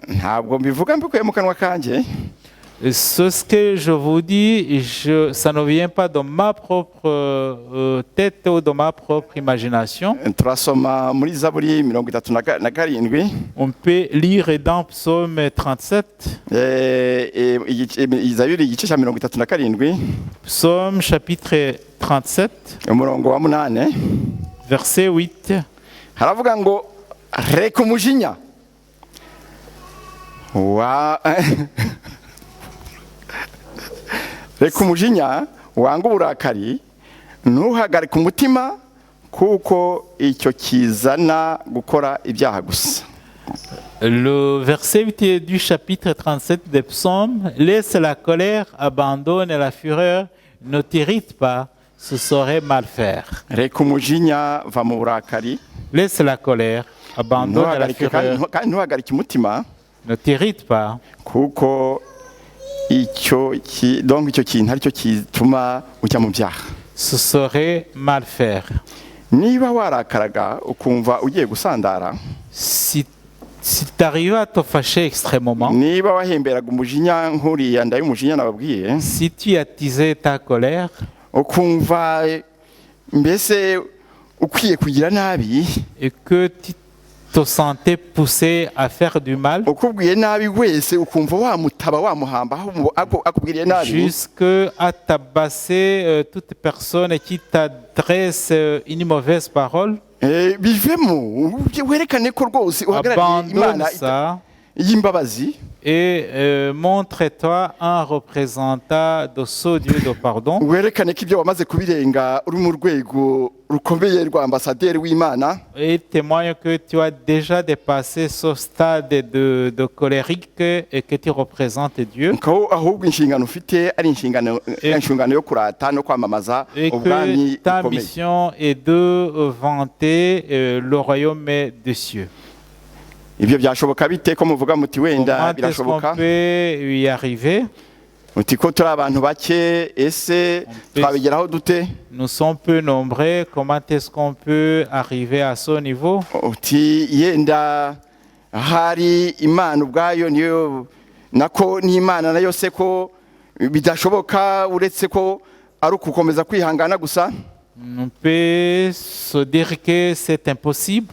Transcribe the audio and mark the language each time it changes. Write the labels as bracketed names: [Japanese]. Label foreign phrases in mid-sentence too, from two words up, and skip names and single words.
[French] Ce que je vous dis, ça ne vient pas de ma propre tête ou de ma propre imagination. On peut lire dans Psaume 37. Psaume chapitre 37, verset 8. [Kinyarwanda] haravuga ngo reka umujinya reka umujinya wanga uburakari, ntuhagarike umutima kuko icyo kizana gukora ibyaha gusa. [French] Le verset 8 du chapitre 37 des psaumes: laisse la colère, abandonne la fureur, ne t'irrite pas, ce serait mal faire. [Kinyarwanda] reka umujinya va mu burakari, [French] Laisse la colère, abandonne la fureur, [Kinyarwanda] kandi ntuhagarike umutima [French] ne t'irrite pas, [Kinyarwanda] kuko icyo kintu aricyo kituma ujya mu byaha. [French] ce serait mal faire. [Kinyarwanda] niba warakaraga ukumva ugiye gusandara, [French] Si tu arrives à te fâcher extrêmement, [Kinyarwanda] niba wahemberaga umujinya nk'uriya y'umujinya nababwiye, [French] si tu attisais ta colère, [Kinyarwanda] ukumva mbese ukwiye kugira nabi, [French] et que tu te sentais poussé à faire du mal, [Kinyarwanda] ukubwiye nabi wese ukumva wamutaba wamuhamba akubwiriye nabi, [French] jusqu'à tabasser toute personne qui t'adresse une mauvaise parole. [Kinyarwanda] bivemo werekane ko rwose uhagarariye Imana y'imbabazi, [French] et montre-toi un représentant de ce Dieu de pardon. [Kinyarwanda] werekane ko ibyo wamaze kubirenga uri mu rwego rukomeye rwa ambasaderi w'Imana, [French] Et témoigne que tu as déjà dépassé ce stade de colérique et que tu représentes Dieu. [Kinyarwanda] ko ahubwo inshingano ufite ari inshingano yo kurata no kwamamaza [French] Et [Kinyarwanda] ubwami [French] que ta [Kinyarwanda] bukomeye. [French] mission est de vanter le royaume des cieux. [Kinyarwanda] Ibyo byashoboka bite ko muvuga muti wenda [French] Comment est-ce qu'on [Kinyarwanda] birashoboka, [French] peut y arriver? [Kinyarwanda] muti ko turi abantu bake, ese twabigeraho dute? [French] Nous sommes peu nombreux. Comment est-ce qu'on peut arriver à ce niveau? [Kinyarwanda] uti yenda hari Imana ubwayo niyo nako n'Imana nayo se ko bidashoboka uretse ko ari ukukomeza kwihangana gusa. [French] On peut se dire que c'est impossible,